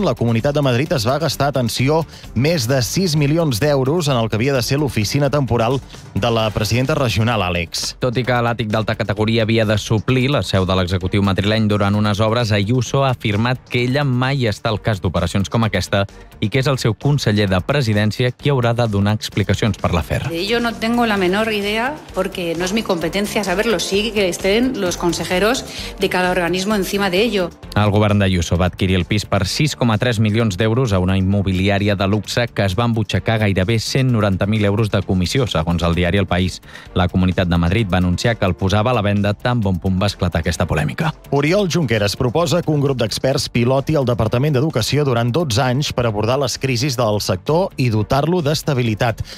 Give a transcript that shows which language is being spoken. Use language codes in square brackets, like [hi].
[ca] La Comunitat de Madrid es va gastar, atenció, més de 6 milions d'euros en el que havia de ser l'oficina temporal de la presidenta regional, Àlex. Tot i que l'àtic d'alta categoria havia de suplir la seu de l'executiu madrileny durant unes obres, Ayuso ha afirmat que ella mai està al cas d'operacions com aquesta i que és el seu conseller de presidència qui haurà de donar explicacions per l'afer. [es] Yo no tengo la menor idea porque no es mi competencia saberlo, sí que estén los consejeros de cada organismo encima de ello. [ca] El govern d'Ayuso va adquirir el pis per 6,3 milions d'euros a una immobiliària de luxe que es va embutxacar gairebé 190.000 euros de comissió, segons el diari El País. La Comunitat de Madrid va anunciar que el posava a la venda tan bon punt va esclatar aquesta polèmica. Oriol Junqueras proposa que un grup d'experts piloti el Departament d'Educació durant 12 anys per abordar les crisis del sector i dotar-lo d'estabilitat.